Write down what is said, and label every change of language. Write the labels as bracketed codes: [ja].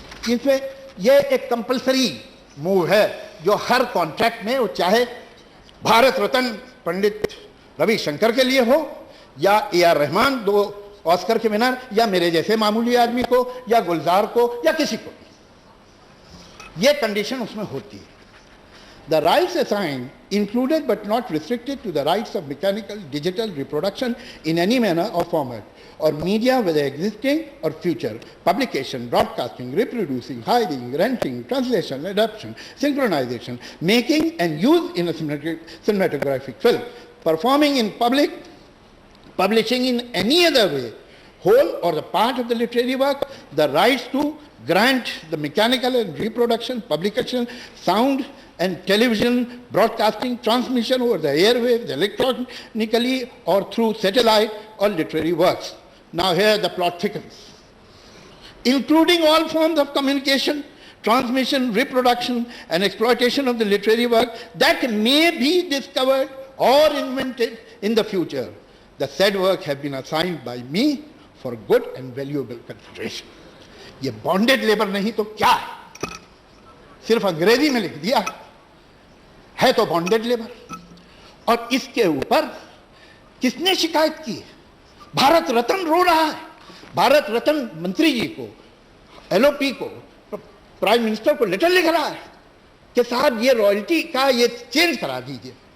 [hi] इसमें यह एक कंपलसरी मूव है जो हर कॉन्ट्रैक्ट में, वो चाहे भारत रत्न पंडित रविशंकर के लिए हो, या AR रहमान 2 ऑस्कर के विनर, या मेरे जैसे मामूली आदमी को, या गुलजार को, या किसी को, यह कंडीशन उसमें होती है। [en] The rights assigned included but not restricted to the rights of mechanical, digital reproduction in any manner or format, or media whether existing or future, publication, broadcasting, reproducing, hiding, renting, translation, adaptation, synchronization, making and use in a cinematographic film, performing in public, publishing in any other way, whole or the part of the literary work, the rights to grant the mechanical and reproduction, publication, sound and television, broadcasting, transmission over the airwaves, electronically or through satellite or literary works. Now here the plot thickens. Including all forms of communication, transmission, reproduction and exploitation of the literary work that may be discovered or invented in the future. The said work have been assigned by me for good and valuable consideration. [hi] ये bonded labour नहीं तो क्या है? सिर्फ अंग्रेजी में लिख दिया है तो बॉन्डेड लेबर। और इसके ऊपर किसने शिकायत की है? भारत रत्न रो रहा है। भारत रत्न मंत्री जी को, LOP को, प्राइम मिनिस्टर को लेटर लिख रहा है कि साहब ये रॉयल्टी का ये चेंज करा दीजिए।